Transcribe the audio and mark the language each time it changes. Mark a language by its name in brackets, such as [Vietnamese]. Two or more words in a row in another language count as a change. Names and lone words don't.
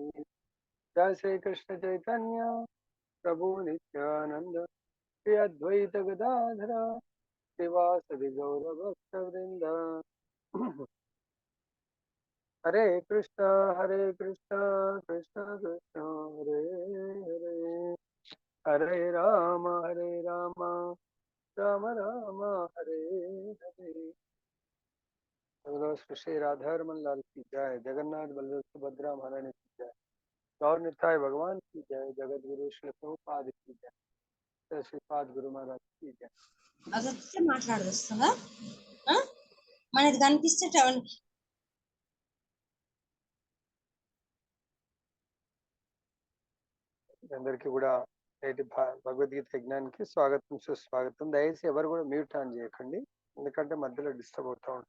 [Sanskrit] జయ శ్రీకృష్ణ చైతన్య ప్రభు నిత్యానంద శ్రీ అద్వైత గదాధర శ్రీవాసది గౌరభక్త వృంద. హరే కృష్ణ కృష్ణ కృష్ణ హరే హరే హరే రామ రామ రామ రామ హరే హరే. [Hindi] श्री राधारमन लाल की जय, जगन्नाथ बलदेव सुभद्रा महारानी की जय, गौर निताय भगवान की जय, जगत गुरु श्री प्रभुपाद की जय, श्रीपाद गुरु महाराज की जय. [Telugu] అదొక్కటే మాట్లాడదొస్తుందా మనది కనిపిస్తే అందరికీ కూడా నేటి భగవద్గీత యజ్ఞానికి స్వాగతం సుస్వాగతం. దయచేసి ఎవరు కూడా మ్యూట్ ఆన్ చేయకండి, ఎందుకంటే మధ్యలో డిస్టర్బ్ అవుతూ ఉంటుంది.